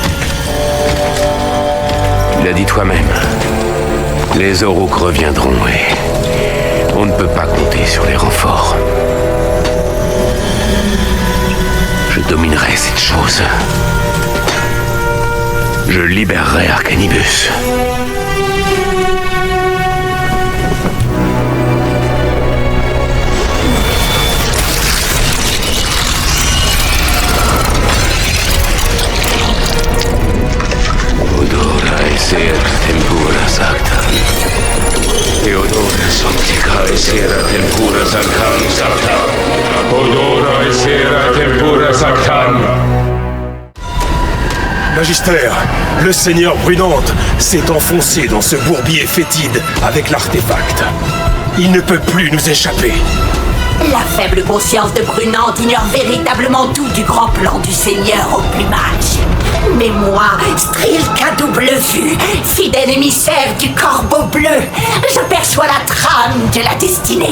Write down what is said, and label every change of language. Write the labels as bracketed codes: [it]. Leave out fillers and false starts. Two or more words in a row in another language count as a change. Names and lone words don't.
[fr] Tu l'as dit toi-même. Les Aurochs reviendront et on ne peut pas compter sur les renforts. Je dominerai cette chose. Je libérerai Arcanibus. Odora esera tempura sacta. Odora sanctica esera tempura sanctam sacta. Odora esera tempura sactam. Magister, le Seigneur Brunante s'est enfoncé dans ce bourbier fétide avec l'artefact. Il ne peut plus nous échapper. La faible conscience de Brunante ignore véritablement tout du grand plan du Seigneur au plumage. Mais moi, Strilk à double vue, fidèle émissaire du corbeau bleu, j'aperçois la trame de la destinée.